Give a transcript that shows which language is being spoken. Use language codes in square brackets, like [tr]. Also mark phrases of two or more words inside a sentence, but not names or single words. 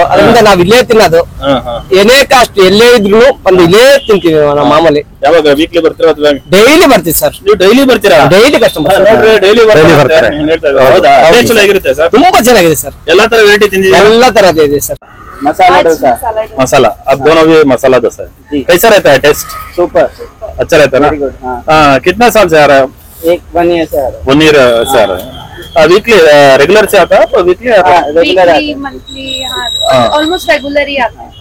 [kn] ಅದರಿಂದ ನಾವ್ ಇಲ್ಲೇ ತಿನ್ನೋದು. ಏನೇ ಕಾಸ್ಟ್ ಎಲ್ಲೇ ಇದ್ರು ಒಂದು ಇಲ್ಲೇ ತಿಂತೀವಿ ನಾವು ಮಾಮೂಲಿ. ಯಾವಾಗ ವೀಕ್ಲಿ ಬರ್ತೀರಾ ಅಥವಾ ಡೈಲಿ ಬರ್ತೀವಿ ಸರ್? ನೀವು ಡೈಲಿ ಬರ್ತೀರಾ? [en] daily customer. [kn] ಡೈಲಿ ಬರ್ತಾರೆ. ಹೌದಾ? ಟೇಸ್ಟ್ ಚೆನ್ನಾಗಿರುತ್ತೆ ಸರ್? ತುಂಬಾ ಚೆನ್ನಾಗಿದೆ ಸರ್. ಎಲ್ಲಾ ತರ ವೆರೈಟಿ ತಿಂದಿದ್ದೀರಾ? ಎಲ್ಲಾ ತರದ್ದು ಇದೆ ಸರ್. [hi] मसाला डोसा मसाला अब दोनों भी मसाला डोसा है। कैसा रहता है टेस्ट? सुपर अच्छा रहता है ना? हाँ। कितना साल से आ रहा है? 1 ईयर से आ रहा है। 1 ईयर से आ रहा है। [en] weekly regular [hi] से आता है? तो वीकली [en] regular monthly almost regular [hi] ही आता है।